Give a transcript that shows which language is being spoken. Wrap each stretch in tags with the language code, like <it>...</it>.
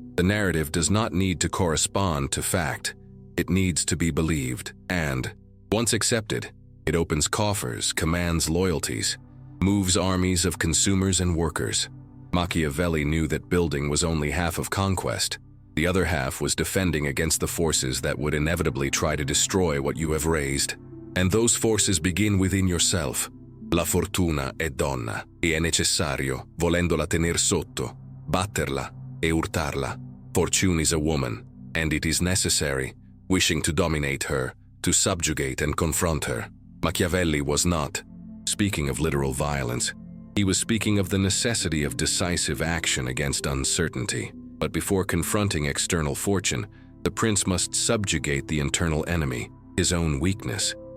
<en>The narrative does not need to correspond to fact. It needs to be believed, and, once accepted, it opens coffers, commands loyalties, moves armies of consumers and workers. Machiavelli knew that building was only half of conquest. The other half was defending against the forces that would inevitably try to destroy what you have raised. And those forces begin within yourself.</en> <it>La fortuna è donna, e è necessario, volendola tener sotto, batterla e urtarla.</it> <en>Fortune is a woman, and it is necessary, wishing to dominate her, to subjugate and confront her. Machiavelli was not speaking of literal violence. He was speaking of the necessity of decisive action against uncertainty. But before confronting external fortune, the prince must subjugate the internal enemy, his own weakness.</en>